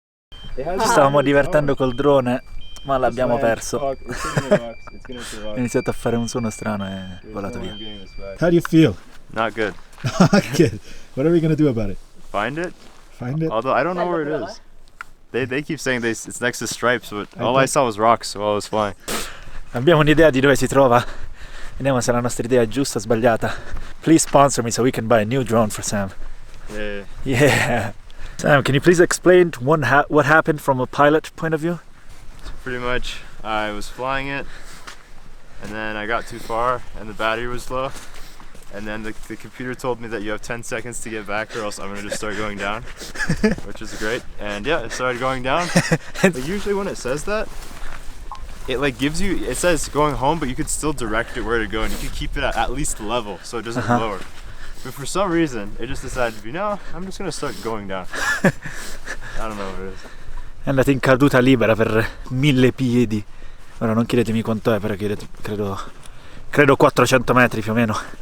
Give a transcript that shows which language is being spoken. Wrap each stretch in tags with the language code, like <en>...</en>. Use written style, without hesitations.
<it>Ci stavamo divertendo col drone, ma l'abbiamo perso. Ho iniziato a fare un suono strano e è volato via.</it> <en>How do you feel? Not good. Good. What are we gonna do about it? Find it? Find it? Although I don't know where it is. They keep saying it's next to stripes, but all I saw was rocks while I was flying.</en> <it>Abbiamo un'idea di dove si trova. Vediamo se la nostra idea è giusta o sbagliata.</it> <en>Please sponsor me so we can buy a new drone for Sam. Yeah. Sam, can you please explain what happened from a pilot point of view? Pretty much, I was flying it, and then I got too far, and the battery was low. And then the computer told me that you have 10 seconds to get back, or else I'm gonna just start going down, which is great. And yeah, it started going down. But usually when it says that, it like gives you, it says going home, but you could still direct it where to go, and you can keep it at least level, so it doesn't lower. But for some reason, it just decided to be, no, I'm just gonna start going down. I don't know what it is.</en> <it>È andata in caduta libera per 1000 piedi. Ora non chiedetemi quanto è, però credo 400 metri più o meno.</it>